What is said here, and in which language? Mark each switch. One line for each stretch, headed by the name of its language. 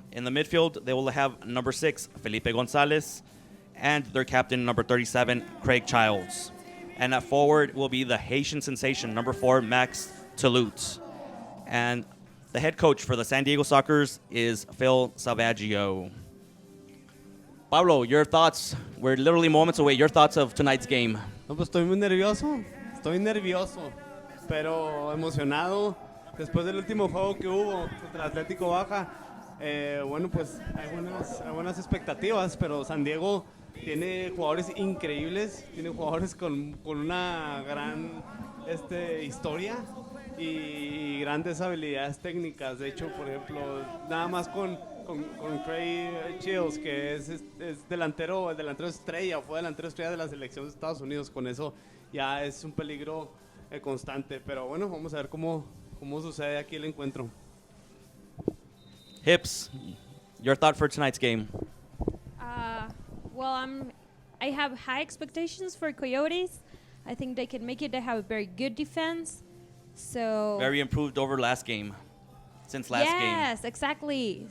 English: In the midfield, they will have number 6, Felipe Gonzalez, and their captain, number 37, Craig Childs. And at forward will be the Haitian sensation, number 4, Max Toulouse. And the head coach for the San Diego Sockers is Phil Salvaggio. Pablo, your thoughts? We're literally moments away. Your thoughts of tonight's game?
Spanish: No, pues estoy muy nervioso. Estoy nervioso, pero emocionado. Después del último juego que hubo contra Atlético Baja, bueno, pues hay buenas expectativas, pero San Diego tiene jugadores increíbles, tiene jugadores con una gran historia y grandes habilidades técnicas. De hecho, por ejemplo, nada más con Craig Chills, que es el delantero estrella, fue delantero estrella de la selección de Estados Unidos. Con eso ya es un peligro constante. Pero bueno, vamos a ver cómo sucede aquí el encuentro.
English: Hips, your thought for tonight's game? Well, I have high expectations for Coyotes. I think they can make it. They have a very good defense. So Very improved over last game. Since last game. yes, exactly.